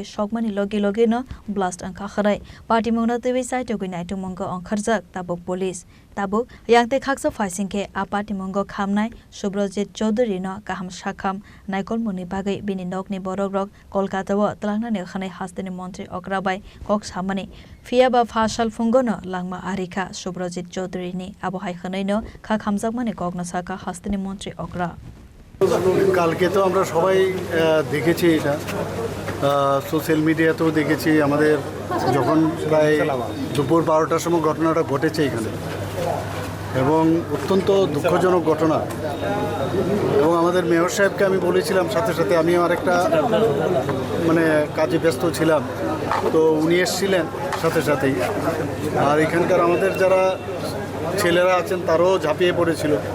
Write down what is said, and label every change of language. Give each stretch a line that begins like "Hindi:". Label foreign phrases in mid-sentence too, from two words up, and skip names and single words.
Kok Borok: shokmani logi no blast angka kharai party mungna tewi site goi nai tumongo angkharjak tabuk police tabuk yangte khaksa faisingke a party mungo khamnai Subrajit Chaudhary no kaham shakham naikol muni bagai bini nokni borogrok Kolkata wo tlangna ne khanai hastani mantri okrabai kok samani fiaba fashal fungono langma arika Subrajit Chaudhary ni abo hai khanai no khamjak mani kokna saka hastani mantri okra
Bangla: কালকে তো আমরা সবাই দেখেছি এটা সোশ্যাল মিডিয়াতেও দেখেছি আমাদের যখন প্রায় দুপুর 12টার সময় ঘটনাটা ঘটেছে এখানে এবং অত্যন্ত দুঃখজনক ঘটনা এবং আমাদের মেয়র সাহেবকে আমি বলেছিলাম সাথে সাথে আমি আরেকটা মানে কাজে ব্যস্ত ছিলাম তো উনি এসেছিলেন সাথে সাথেই আর এখানকার আমাদের যারা ছেলেরা আছেন তারাও ঝাঁপিয়ে পড়েছিল